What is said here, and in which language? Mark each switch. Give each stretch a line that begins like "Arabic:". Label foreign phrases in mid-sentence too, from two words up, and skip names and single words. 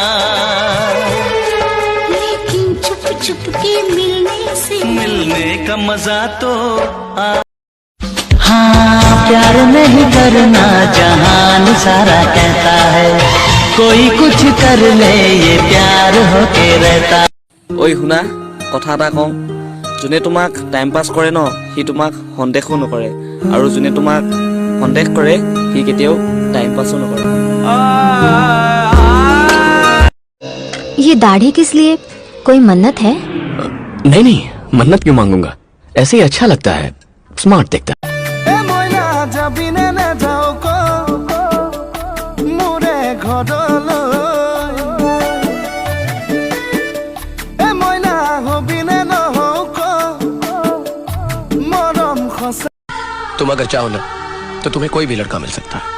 Hindi: लेकिन छुप छुप के मिलने का मजा तो हाँ प्यार नहीं करना जहान सारा कहता है कोई कुछ कर ले ये प्यार होके रहता।
Assamese: ओई শুনা কথা এটা কওঁ, যোনে তোমাক টাইম পাছ কৰে ন সি তোমাক সন্দেহো নকৰে আৰু যোনে তোমাক সন্দেহ কৰে সি কেতিয়াও টাইম পাছো নকৰে।
Hindi: ये दाढ़ी किस लिए? कोई मन्नत है? नहीं नहीं, मन्नत क्यों मांगूंगा, ऐसे ही अच्छा लगता है, स्मार्ट दिखता है। तुम अगर चाहो ना तो तुम्हें कोई भी लड़का मिल सकता है।